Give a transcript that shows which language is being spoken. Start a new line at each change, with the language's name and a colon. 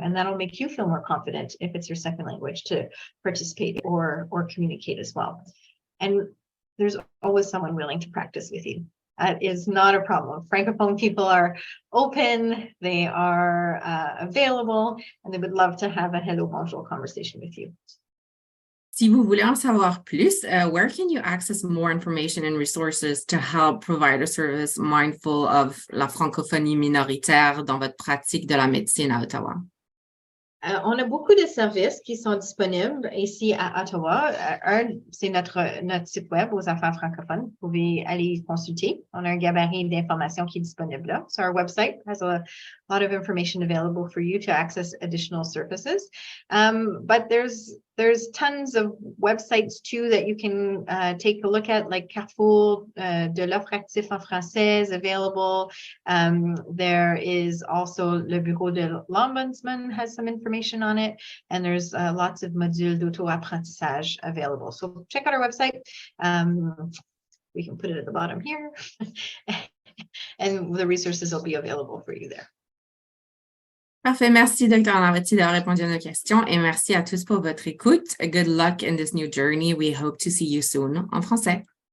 English: And that'll make you feel more confident if it's your second language to participate or communicate as well. And there's always someone willing to practice with you. That is not a problem. Francophone people are open, they are available, and they would love to have a hello,
French: bonjour
English: conversation with you.
French: Si vous voulez en savoir plus,
English: where can you access more information and resources to help provide a service mindful of
French: la francophonie minoritaire dans votre pratique de la médecine à Ottawa? On a beaucoup de services qui sont disponibles ici à Ottawa. Un, c'est notre site web aux affaires francophones. Vous pouvez aller consulter. On a un gabarit d'informations qui est disponible là.
English: So our website has a lot of information available for you to access additional services. But there's tons of websites too that you can take a look at, like Carrefour de l'offre active en français is available. There is also le Bureau de l'Ombudsman has some information on it, and there's lots of
French: modules d'auto-apprentissage
English: available. So check out our website. We can put it at the bottom here, and the resources will be available for you there.
French: Parfait. Merci, Dr. Anawati, d'avoir répondu à nos questions, et merci à tous pour votre écoute.
English: Good luck in this new journey. We hope to see you soon
French: en français.